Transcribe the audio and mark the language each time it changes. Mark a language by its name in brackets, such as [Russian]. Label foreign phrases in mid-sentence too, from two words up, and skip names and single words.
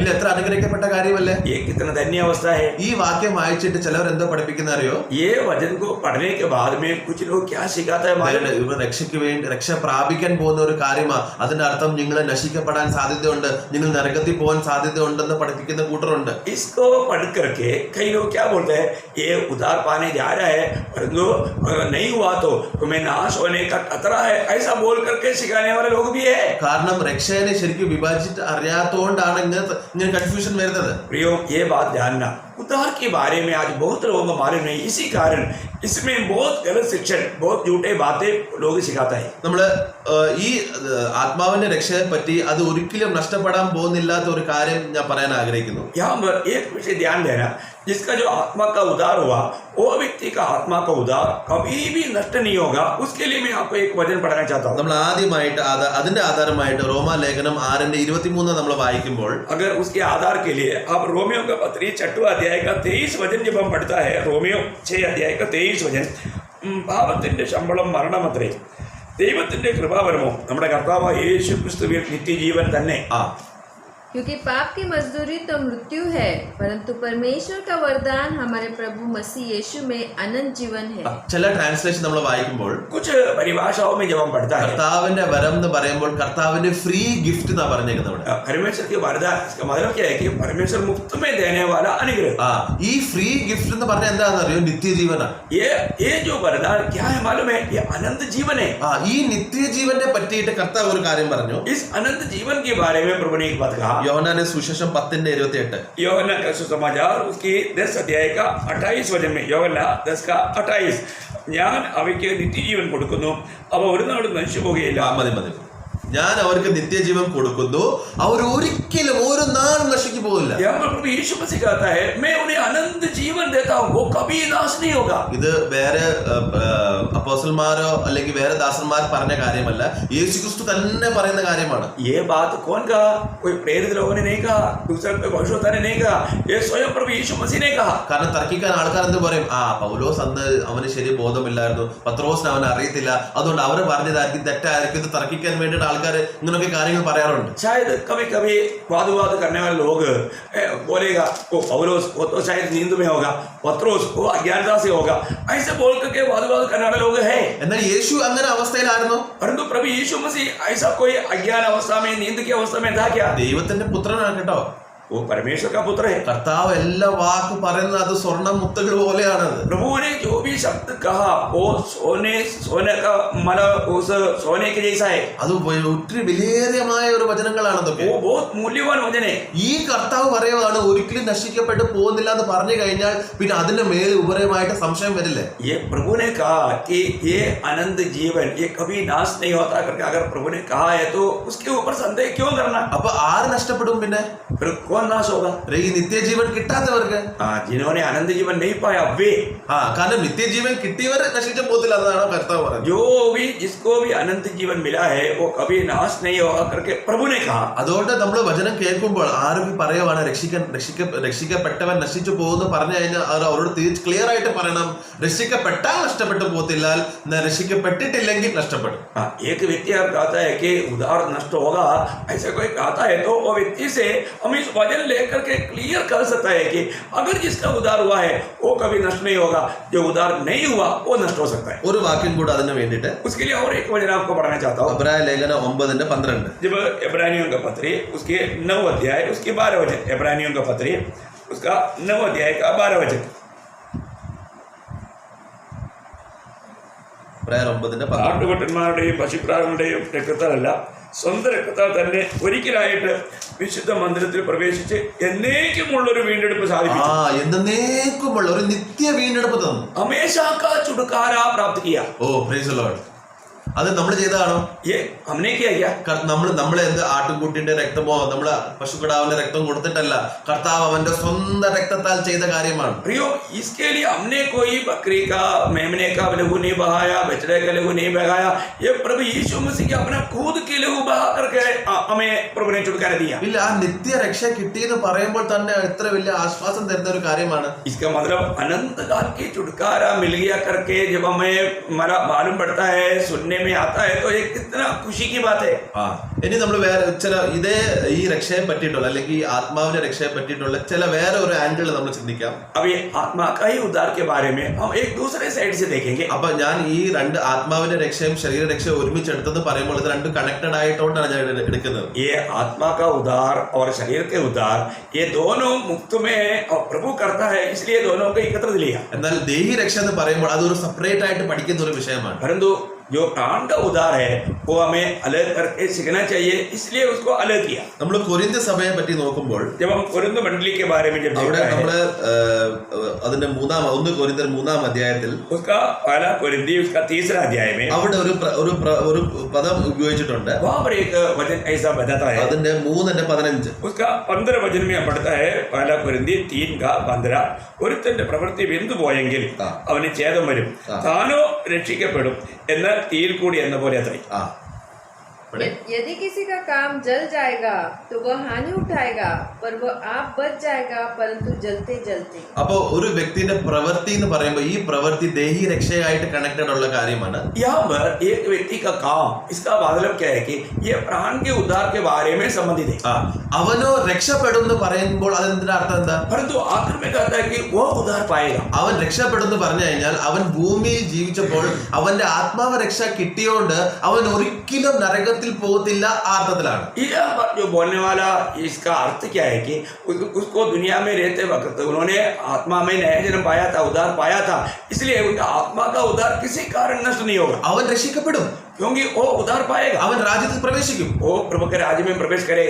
[Malayalam] ഇല്ല, എത്ര അനുഗ്രഹിക്കപ്പെട്ട കാര്യമല്ലേ? [Hindi] ये कितना धन्य अवस्था है. [Malayalam] ഈ വാക്യം വായിച്ചിട്ട് ചിലവർ എന്തോ പഠിപ്പിക്കുന്ന അറിയോ? [Hindi] ये वचन को पढ़ने के बाद में कुछ लोग क्या सिखाता है मालूम? [Malayalam] ഇവർ രക്ഷയ്ക്ക് വേണ്ടി രക്ഷ പ്രാപിക്കാൻ പോകുന്ന ഒരു കാര്യമാണ്. അതിന്റെ അർത്ഥം നിങ്ങൾ നശിക്കപ്പെടാൻ സാധ്യതയുണ്ട്, നിങ്ങൾ നരകത്തിൽ പോകാൻ സാധ്യതയുണ്ടെന്ന് പഠിപ്പിക്കുന്ന കൂട്ടറുണ്ട്. [Hindi] इसको पढ़ करके कई लोग क्या बोलते हैं, ये उद्धार पाने जा रहा है परंतु नहीं हुआ तो तुम्हें नाश होने का खतरा है, ऐसा बोल करके सिखाने वाले लोग भी है. [Malayalam] കാരണം രക്ഷയെ ശരിക്കും വിഭജിച്ചിട്ട് അറിയാത്തോണ്ടാണ് ഇങ്ങനെ കൺഫ്യൂഷൻ വരുന്നത്. [Hindi] प्रियो, ये बात जानना, उद्धार के बारे में आज बहुत लोगों को मालूम नहीं. इसी कारण इसमें बहुत गलत शिक्षण, बहुत झूठे बातें लोग सिखाता है. [Malayalam] നമ്മള് ഈ ആത്മാവിന്റെ രക്ഷയെ പറ്റി അത് ഒരിക്കലും നഷ്ടപ്പെടാൻ പോകുന്നില്ലാത്ത ഒരു കാര്യം ഞാൻ പറയാൻ ആഗ്രഹിക്കുന്നു. [Hindi] यहाँ पर एक विषय ध्यान देना, जिसका जो आत्मा का उद्धार हुआ वो व्यक्ति का आत्मा का उद्धार कभी भी नष्ट नहीं होगा. उसके लिए मैं आपको एक वचन पढ़ना चाहता हूँ. [Malayalam] നമ്മൾ ആദ്യമായിട്ട് അതിന്റെ ആധാരമായിട്ട് റോമാലേഖനം 6:23 നമ്മൾ വായിക്കുമ്പോൾ, [Hindi] अगर उसके आधार के लिए आप रोमियो का पत्री 6 अध्याय का 23 वचन जब हम पढ़ता है, रोमियो 6 अध्याय का 23 वचन, [Malayalam] പാപത്തിന്റെ ശമ്പളം മരണമത്രേ, ദൈവത്തിന്റെ കൃപാവരമോ നമ്മുടെ കർത്താവായ യേശു ക്രിസ്തുവിൽ നിത്യജീവൻ തന്നെ. [Hindi] क्योंकि पाप की मजदूरी तो मृत्यु है, परंतु परमेश्वर का वरदान हमारे प्रभु मसीह यीशु में अनंत जीवन है. [Malayalam] ചില ട്രാൻസ്ലേഷൻ നമ്മൾ വായിക്കുമ്പോൾ [Hindi] कुछ परिभाषाओं में जब हम पढ़ता है, [Malayalam] കർത്താവിന്റെ വരം എന്ന് പറയുമ്പോൾ കർത്താവിന്റെ [English] free gift [Malayalam] എന്നാ പറഞ്ഞേക്കുന്നത്. [Hindi] परमेश्वर के वरदान, इसका मतलब क्या है कि परमेश्वर मुफ्त में देने वाला अनुग्रह. [Malayalam] ഈ [English] free gift [Malayalam] എന്ന് പറഞ്ഞാൽ എന്താണെന്ന് അറിയോ? നിത്യജീവനാണ്. [Hindi] ये जो वरदान क्या है मालूम है? ये अनंत जीवन है. [Malayalam] ഈ നിത്യജീവനെ പറ്റിയിട്ട് കർത്താവ് ഒരു കാര്യം പറഞ്ഞു. [Hindi] इस अनंत जीवन के बारे में प्रभु ने एक बात कहा. [Malayalam] യോഹന്നാന്റെ സുവിശേഷം 10:28. [Hindi] യോഹന്നാൻ का सुसमाचार उसकी 10 अध्याय का 28 वचन में, യോഹന്നാൻ 10 का 28, [Malayalam] ഞാൻ അവയ്ക്ക് നിത്യജീവൻ കൊടുക്കുന്നു, അവ ഒരു നാളും നശിച്ചു പോകുകയില്ല. മതി. ഞാൻ അവർക്ക് നിത്യജീവൻ കൊടുക്കുന്നു, അവർ ഒരിക്കലും ഒരു നാളും നശിച്ചു പോകില്ല. [Hindi] प्रभु यीशु मसीह कहता है, मैं उन्हें अनंत जीवन देता हूं, वो कभी नाश नहीं होगा. ഇത് വേറെ അപ്പോസ്റ്റലന്മാരോ അല്ലെങ്കിൽ വേറെ ദാസന്മാർ പറഞ്ഞ കാര്യമല്ല, യേശുക്രിസ്തു തന്നെ പറയുന്ന കാര്യമാണ്. ये बात कौन कहा? कोई प्रेरित लोगों ने नहीं कहा, दूसरे कोई भविष्यवक्ता ने नहीं कहा, ये स्वयं प्रभु यीशु मसीह ने कहा. [Malayalam] കാരണം തർക്കിക്കാൻ ആൾക്കാർ എന്ത് പറയും? പൗലോസ് അന്ന് അവന് ശരി ബോധമില്ലായിരുന്നു, പത്രോസിന് അവനെ അറിയത്തില്ല, അതുകൊണ്ട് അവര് പറഞ്ഞതായിരിക്കും തെറ്റായിരിക്കും. ഇത് തർക്കിക്കാൻ വേണ്ടിയിട്ട് ആൾക്കാർ ഇങ്ങനെയൊക്കെ കാര്യങ്ങൾ പറയാറുണ്ട്. [Hindi] शायद कभी कभी वाद विवाद करने वाले लोग बोलेगा, वो पौलुस वो तो शायद नींद में होगा, पत्रोस वो अज्ञानता से होगा, ऐसे बोल करके वाद विवाद करने वाले लोग हैं. [Malayalam] എന്നാൽ യേശു അങ്ങനെ അവസ്ഥയിലായിരുന്നു? [Hindi] परंतु प्रभु यीशु मसीह ऐसा कोई अज्ञान अवस्था में, नींद की अवस्था में था क्या? [Malayalam] ദൈവത്തിന്റെ പുത്രനാണ് കേട്ടോ. [Hindi] वो परमेश्वर का पुत्र है। [Malayalam] കർത്താവ് എല്ലാ വാക്ക് പറയുന്നത് അത് സ്വർണ്ണ മുത്തുകൾ പോലെയാണത്. [Hindi] प्रभु ने जो भी शब्द कहा वो सोने का मतलब उस सोने के जैसा है। [Malayalam] അത് ഒത്തിരി വിലയേറിയമായ ഒരു വചനങ്ങളാണ് അതൊക്കെ. [Hindi] वो बहुत मूल्यवान वचन है। [Malayalam] ഈ കർത്താവ് പറയുവാണ് ഒരിക്കലും നശിക്കപ്പെട്ടു പോകുന്നില്ല എന്ന് പറഞ്ഞു കഴിഞ്ഞാൽ പിന്നെ അതിന്റെ മേൽ ഉപരമായിട്ട് സംശയം വരില്ലേ? [Hindi] ये प्रभु ने कहा कि ये अनंत जीवन ये कभी नाश नहीं होता करके अगर प्रभु ने कहा है तो उसके ऊपर संदेह क्यों करना? [Malayalam] അപ്പൊ ആര് നഷ്ടപ്പെടും? പിന്നെ [Hindi] फिर कौन नाश होगा? [Malayalam] ഈ നിത്യജീവൻ കിട്ടാത്തവർക്ക്. [Hindi] जिन्होंने अनंत जीवन नहीं पाया वे, [Malayalam] കാരണം നിത്യജീവൻ കിട്ടിയവർ നശിച്ചു പോകത്തില്ല എന്നാണ് കർത്താവ് പറഞ്ഞത്. [Hindi] जो भी जिसको भी अनंत जीवन मिला है वो कभी नाश नहीं होगा करके प्रभु ने कहा। [Malayalam] അതുകൊണ്ട് നമ്മൾ വചനം കേൾക്കുമ്പോൾ ആരും പറയുവാണ് രക്ഷിക്കപ്പെട്ടവൻ നശിച്ചു പോകുന്നു പറഞ്ഞു കഴിഞ്ഞാൽ അവരോട് ക്ലിയർ ആയിട്ട് പറയണം, രക്ഷിക്കപ്പെട്ടാൽ നഷ്ടപ്പെട്ടു പോകത്തില്ല, രക്ഷിക്കപ്പെട്ടിട്ടില്ലെങ്കിൽ നഷ്ടപ്പെടും. [Hindi] एक व्यक्ति अगर कहता है कि उधार नष्ट होगा ऐसा कोई कहता है तो वो व्यक्ति से हम इस वचन लेकर के क्लियर कर सकता है कि अगर जिसका उधार हुआ है वो कभी नष्ट नहीं होगा, जो उधार नहीं हुआ वो नष्ट हो सकता है। [Malayalam] ഒരു വാക്യം കൂടെ അതിന് വേണ്ടിയിട്ട് [Hindi] उसके लिए और एक वचन आपको पढ़ना चाहता हूँ। [Malayalam] എബ്രായ ലേഖനം 9:12. [Hindi] जब इब्रानियों का पत्री उसके 9 अध्याय उसके 12 वचन, इब्रानियों का पत्री उसका 9 अध्याय का 12 वचन, [Malayalam] എബ്രായർ 9:12. ആട്ടുകൊറ്റന്മാരുടെയും പശുക്രാകളുടെയും രക്തത്താലല്ല സ്വന്തം രക്തത്താൽ തന്നെ ഒരിക്കലായിട്ട് വിശുദ്ധ മന്ദിരത്തിൽ പ്രവേശിച്ച് എന്നേക്കുമുള്ളൊരു വീണ്ടെടുപ്പ് സാധിക്കും. എന്നേക്കുമുള്ള ഒരു നിത്യ വീണ്ടെടുപ്പ് തന്നു. [Hindi] हमेशा का छुटकारा प्राप्त किया. [English] O praise the Lord. [Malayalam] അത് നമ്മൾ ചെയ്തതാണോ? നമ്മളെ എന്ത് ആട്ടുംകുട്ടിന്റെ രക്തമോ നമ്മള് പശുക്കിടാവിന്റെ രക്തം കൊടുത്തിട്ടല്ല, കർത്താവ് അവന്റെ സ്വന്തം രക്തത്താൽ ചെയ്ത കാര്യമാണ്. [Hindi] प्रियो इसके लिए हमने कोई बकरी का मेमने का लहू नहीं बहाया, बछड़े का लहू नहीं बहाया, ये प्रभु यीशु मसीह के अपना खुद के लहू बहा करके हमें प्रभु ने छुटकारा दिया. [Malayalam] ഇല്ല, ആ നിത്യ രക്ഷ കിട്ടിയെന്ന് പറയുമ്പോൾ തന്നെ എത്ര വലിയ ആശ്വാസം തരുന്ന ഒരു കാര്യമാണ്. [Hindi] इसका मतलब अनंत काल की छुटकारा मिल गया करके जब हमें मालूम पड़ता है, सुनने में आता है तो ये कितना खुशी की बात है. [Malayalam] ഇനി നമ്മൾ വേറെ ചില ഈ രക്ഷയെ പറ്റിയിട്ടുള്ള അല്ലെങ്കിൽ ഈ ആത്മാവിന്റെ രക്ഷയെ പറ്റിയിട്ടുള്ള ചില വേറെ ഒരു ആംഗിൾ നമ്മൾ ചിന്തിക്കാം. [Hindi] अभी आत्मा का ही उद्धार के बारे में हम एक दूसरे साइड से देखेंगे. [Malayalam] അപ്പൊ ഞാൻ ഈ രണ്ട് ആത്മാവിന്റെ രക്ഷയും ശരീര രക്ഷയും ഒരുമിച്ച് എടുത്തെന്ന് പറയുമ്പോൾ ഇത് രണ്ടും കണക്റ്റഡ് ആയിട്ടോണ്ടാണ് ഞാൻ എടുക്കുന്നത്. [Hindi] ये आत्मा का उद्धार और शरीर के उद्धार ये दोनों मुक्त में प्रभु करता है, इसलिए दोनों को एकत्र लिया. [Malayalam] എന്നാൽ ദേഹി രക്ഷ എന്ന് പറയുമ്പോൾ അതൊരു സെപ്പറേറ്റ് ആയിട്ട് പഠിക്കുന്ന ഒരു വിഷയമാണ്. [Hindi] परंतु जो प्राण का उद्धार है वो हमें अलग करके सीखना चाहिए, इसलिए उसको अलग किया. [Malayalam] നമ്മൾ കൊരിന്ത്യ സഭയെ പറ്റി നോക്കുമ്പോൾ [Hindi] जब हम कोरिन्थ मंडली के बारे में जब [Malayalam] അവിടെ [Hindi] देखते [Malayalam] നമ്മള് അതിന്റെ 1 കൊരിന്ത്യർ 3-ാം അധ്യായത്തിൽ [Hindi] उसका पहला कोरिन्थी उसका 3रा अध्याय में [Malayalam] അവിടെ ഒരു പദം ഉപയോഗിച്ചിട്ടുണ്ട്. [Hindi] वहां पर एक वचन ऐसा बताता है, [Malayalam] അതിന്റെ 3:15. [Hindi] उसका 15 वचन में पढ़ता है, पहला कोरिन्थी 3:15, [Malayalam] ഒരുത്തന്റെ പ്രവൃത്തി വെന്തു പോയെങ്കിൽ അവന് ഛേദം വരും, താനോ രക്ഷിക്കപ്പെടും, എന്നാൽ തീയിൽ കൂടി എന്ന പോലെ അത്രേ. [Hindi] यदि किसी का काम जल जाएगा तो वह हानि उठाएगा, पर वह आप बच जाएगा, परंतु जलते जलते. [Malayalam] അപ്പോ ഒരു വ്യക്തിയുടെ പ്രവൃത്തി എന്ന് പറയുമ്പോൾ ഈ പ്രവൃത്തി ദേഹി രക്ഷയായിട്ട് കണക്റ്റഡ് ഉള്ള കാര്യമാണ്. [Hindi] यहाँ पर एक व्यक्ति का काम, इसका मतलब क्या है कि ये प्राण के उद्धार के बारे में संबंधित है. [Malayalam] അവനോ രക്ഷപ്പെടും എന്ന് പറയുമ്പോൾ അതെന്തിന്റെ അർത്ഥം എന്താ? [Hindi] परंतु आखिर में कहता है कि वह उद्धार पाएगा. [Malayalam] അവൻ രക്ഷപ്പെടും എന്ന് പറഞ്ഞു കഴിഞ്ഞാൽ അവൻ ഭൂമിയിൽ ജീവിച്ചപ്പോൾ അവന്റെ ആത്മാവ് രക്ഷ കിട്ടിയോണ്ട് അവൻ ഒരിക്കലും നരകത്തിൽ പോകത്തില്ല. അർത്ഥത്തിലാണ് [Hindi] यहाँ पर जो बोलने वाला इसका अर्थ क्या है कि उसको दुनिया में रहते वक्त उन्होंने आत्मा में नया जन्म पाया था, उद्धार पाया था, इसलिए उनका आत्मा का उद्धार किसी कारण नष्ट नहीं होगा. [Malayalam] അവൻ രക്ഷിക്കപ്പെടും, [Hindi] क्योंकि वो उद्धार पाएगा, [Malayalam] അവൻ രാജ്യത്തിൽ പ്രവേശിക്കും, [Hindi] वो प्रभु के राज्य में प्रवेश करेगा.